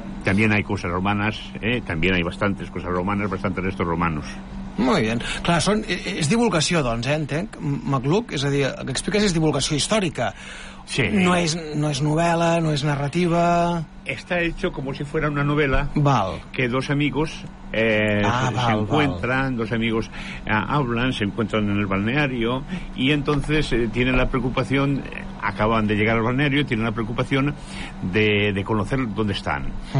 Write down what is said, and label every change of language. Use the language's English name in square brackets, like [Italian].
[Spanish] También hay cosas romanas, también hay bastantes cosas romanas, bastantes restos romanos. Muy bien. [Catalan] Clar, és divulgació, doncs, entenc, Magluc, és a dir, el que expliques és divulgació històrica. Sí. No és novel·la, no és narrativa... [Spanish] Está hecho como si fuera una novela. [Catalan] Val. [Spanish] Que dos amigos se encuentran, dos amigos hablan, se encuentran en el balneario y entonces tienen la preocupación, acaban de llegar al balneario, tienen la preocupación de conocer dónde están.